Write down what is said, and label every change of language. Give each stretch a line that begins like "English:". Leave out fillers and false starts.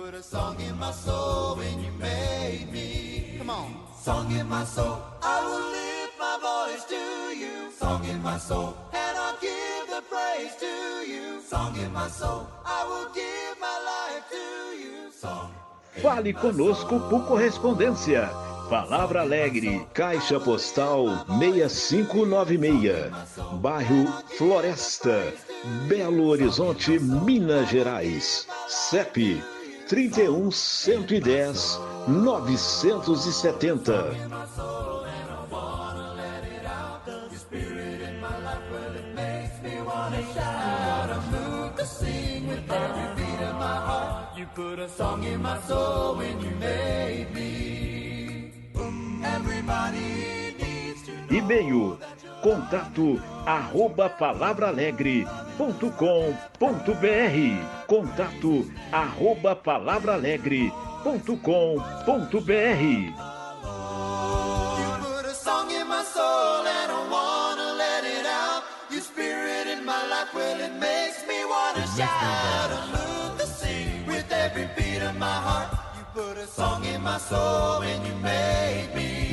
English: Song in my soul when you made me. Come on. Song in my soul. I will lift my voice to you. Song in my soul. And I'll give the praise to you. Song in my soul. I will give my life to you. Song.
Portuguese: Fale conosco por correspondência. Palavra Alegre, Caixa Postal 6596, Bairro Floresta, Belo Horizonte, Minas Gerais. CEP 31-110-970.
English: You put a song in my soul when you made me. Everybody needs to know.
Portuguese: E-mail contato@palavralegre.com.br. contato@palavralegre.com.br.
English: You put a song in my soul and I wanna let it out. Your spirit in my life, well it makes me wanna shout. A moon to sing with every beat of my heart. You put a song in my soul when you made me.